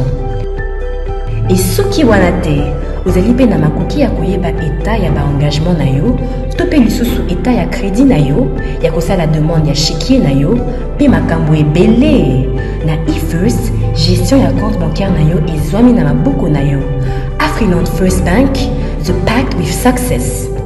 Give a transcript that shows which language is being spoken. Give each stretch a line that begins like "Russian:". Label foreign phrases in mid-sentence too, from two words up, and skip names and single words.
Lingala: Et soki wana te, ozali pe na makoki ya koyeba état ya ba engagement na yo, topé lisusu état ya crédit na yo, ya kosala demande ya chéquier na yo, pe makambo ebele. Na E-First, gestion ya
French: compte bancaire
Lingala: na yo ezwami na maboko na yo.
English: Afriland First Bank, the pact with success.